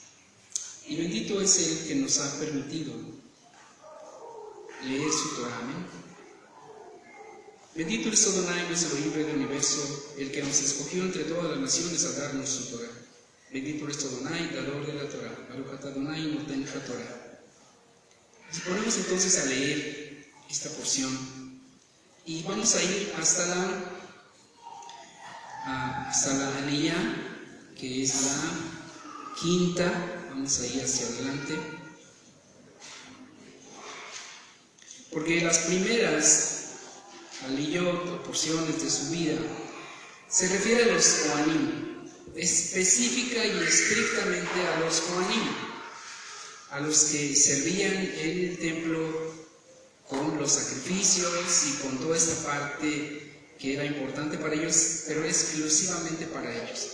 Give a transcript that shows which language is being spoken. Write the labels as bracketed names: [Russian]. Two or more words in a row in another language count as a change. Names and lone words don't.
[Spanish] Y bendito es el que nos ha permitido leer su Torah. Amén. Bendito es Adonai, nuestro libre del universo, el que nos escogió entre todas las naciones a darnos su Torah. Bendito es Adonai, dador de la Torah. [Hebrew] ברוך אתה אדוני נותן התורה. [Spanish] Nos ponemos entonces a leer esta porción y vamos a ir hasta la Aliyah, que es la quinta. Vamos a ir hacia adelante, porque las primeras aliyot o porciones de su vida se refiere a los Kohanim, específica y estrictamente a los Kohanim, a los que servían en el templo con los sacrificios y con toda esta parte que era importante para ellos, pero exclusivamente para ellos.